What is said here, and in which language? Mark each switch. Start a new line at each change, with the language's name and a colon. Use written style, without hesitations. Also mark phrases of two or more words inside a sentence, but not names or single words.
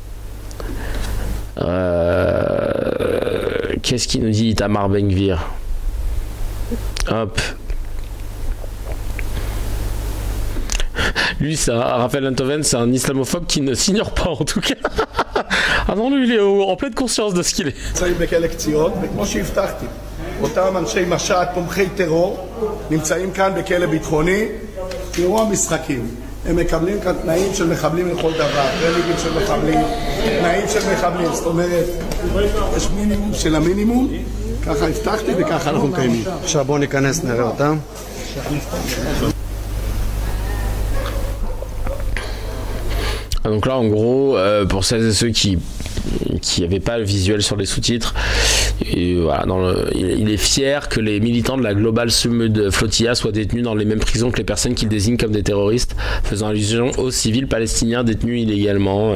French: Qu'est-ce qu'il nous dit Itamar Ben-Gvir? Hop. Lui, Raphaël Enthoven, c'est un islamophobe qui ne s'ignore pas en tout cas. Ah non, lui, il est en pleine conscience de ce qu'il est.
Hebrew: אותם אנשי משט תומכי טרור נמצאים כאן בכלא ביטחוני. תראו המשחקים, הם מקבלים כאן תנאים של מחבלים לכל דבר, טרנינגים של מחבלים, תנאים של מחבלים, זאת אומרת יש מינימום של המינימום, ככה הבטחתי וככה אנחנו מקיימים. עכשיו בואו ניכנס נראה אותם.
French: Donc là, en gros, pour celles et ceux qui n'avaient pas le visuel sur les sous-titres, et voilà, il est fier que les militants de la Global Summud Flotilla soient détenus dans les mêmes prisons que les personnes qu'il désigne comme des terroristes, faisant allusion aux civils palestiniens détenus illégalement.